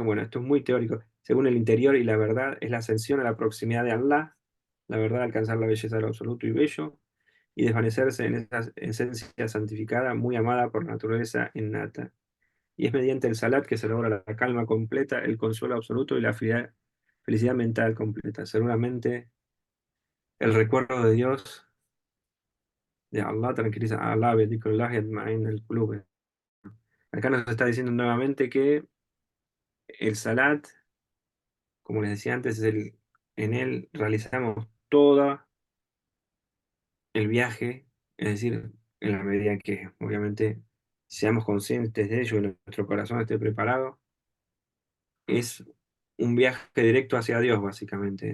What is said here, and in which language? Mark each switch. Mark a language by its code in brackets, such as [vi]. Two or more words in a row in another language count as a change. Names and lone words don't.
[es] Bueno, esto es muy teórico. Según el interior y la verdad, es la ascensión a la proximidad de Allah, la verdad, alcanzar la belleza de lo absoluto y bello, y desvanecerse en esa esencia santificada, muy amada por naturaleza innata. Y es mediante el salat que se logra la calma completa, el consuelo absoluto y la felicidad mental completa. Seguramente el recuerdo de Dios, de Allah, tranquiliza a Allah, [ar] بذكر الله تطمئن القلوب. [es] Acá nos está diciendo nuevamente que el salat, como les decía antes, en él realizamos todo el viaje, es decir, en la medida en que obviamente seamos conscientes de ello y nuestro corazón esté preparado, es un viaje directo hacia Dios, básicamente.